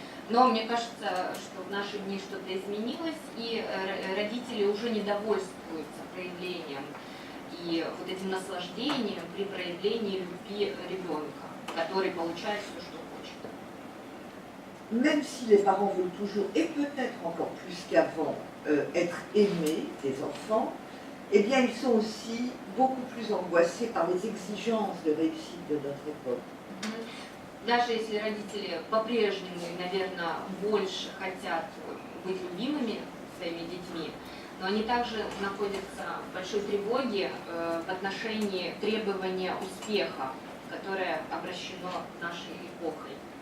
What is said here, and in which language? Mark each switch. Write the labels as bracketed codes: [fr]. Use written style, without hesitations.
[ru] Но мне кажется, что в наши дни что-то изменилось, и родители уже не довольствуются проявлением и вот этим наслаждением при проявлении любви ребенка, который получает все, что хочет. [fr] Même si les parents veulent toujours, et peut-être encore plus qu'avant, être aimés des enfants, eh bien ils sont aussi beaucoup plus angoissés par les exigences de réussite de notre époque. [ru] Даже если родители по-прежнему, наверное, больше хотят быть любимыми своими детьми, но они также находятся в большой тревоге в отношении требования успеха, которое обращено нашей эпохой.